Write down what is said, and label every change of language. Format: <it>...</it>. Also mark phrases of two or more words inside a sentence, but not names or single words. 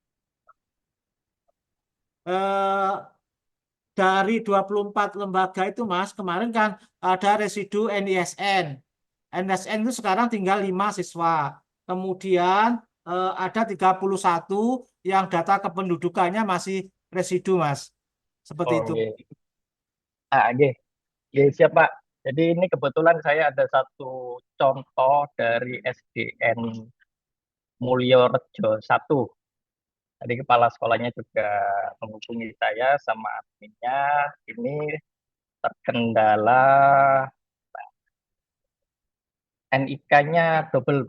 <id>Eh, dari 24 lembaga itu, Mas, kemarin kan ada residu NISN. NSN itu sekarang tinggal 5 siswa. Kemudian ada 31 yang data kependudukannya masih residu, Mas. Seperti Oh, itu. nggih. Ah, nggih. Nggih, siap, Pak. Jadi ini kebetulan saya ada satu contoh dari SDN Mulyorejo 1. Tadi kepala sekolahnya juga menghubungi saya sama adminnya. Ini terkendala NIK-nya double, Pak.</id>